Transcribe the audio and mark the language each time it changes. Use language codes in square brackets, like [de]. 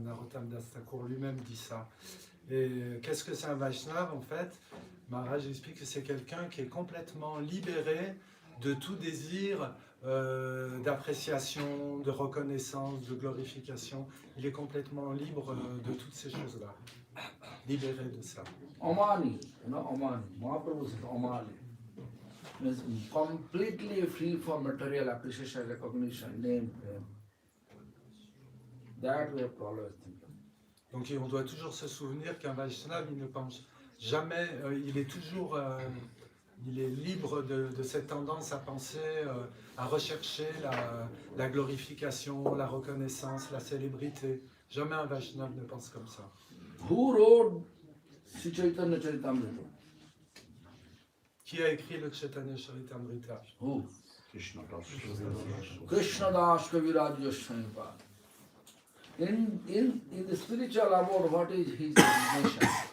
[fr] Narottam Das Thakur lui-même dit ça. Et qu'est-ce que c'est un Vaishnava en fait? Maharaj explique que c'est quelqu'un qui est complètement libéré de tout désir d'appréciation, de reconnaissance, de glorification. Il est complètement libre de toutes ces choses-là, libéré de ça. [en] Amani, Amani, Mahaprabhu says Amani, means completely free from material appreciation, recognition, name, fame. That we have to always think. [fr] Donc on doit toujours se souvenir qu'un Vaishnava, il ne pense jamais, il est toujours, il est libre de cette tendance à penser, à rechercher la glorification, la reconnaissance, la célébrité. Jamais un Vaishnava ne pense comme ça. [en] Who wrote Sri Chaitanya Charitamrita? [fr] Qui a écrit le Chaitanya Charitamrita? [en] Who? Krishnadas. Krishnadas Kaviraj Goswami. In the spiritual abode, what is his mission?